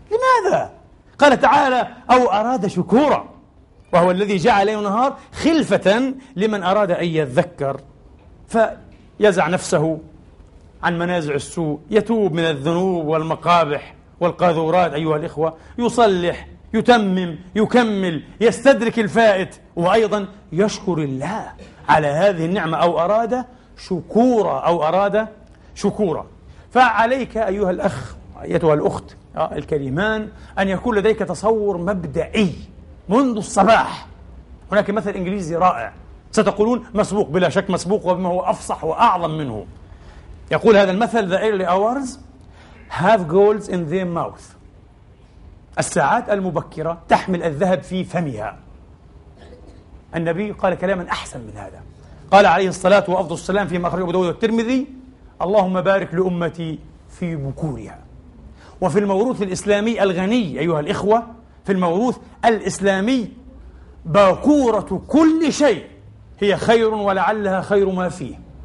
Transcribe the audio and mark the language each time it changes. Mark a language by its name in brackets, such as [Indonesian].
[Arabic] لماذا؟ قال تعالى: أو أراد شكورا، وهو الذي جعل ليل نهار خلفة لمن أراد أن يذكر فيزع نفسه عن منازع السوء، يتوب من الذنوب والمقابح والقاذورات أيها الإخوة، يصلح، يتمم، يكمل، يستدرك الفائت، وأيضا يشكر الله على هذه النعمة، أو أراد شكورا، أو أراد شكورا. فعليك أيها الأخ أيتها الأخت الكريمان أن يكون لديك تصور مبدئي منذ الصباح. هناك مثل إنجليزي رائع ستقولون مسبوق بلا شك، مسبوق وبما هو أفصح وأعظم منه. يقول هذا المثل: [English] The early hours have gold in their mouth. [Arabic] الساعات المبكرة تحمل الذهب في فمها. النبي قال كلاما أحسن من هذا، قال عليه الصلاة وأفضل السلام فيما أخرجه أبو داود والترمذي: اللهم بارك لأمتي في بكورها. وفي الموروث الإسلامي الغني أيها الإخوة، في الموروث الإسلامي، باكورة كل شيء هي خير ولعلها خير ما فيه.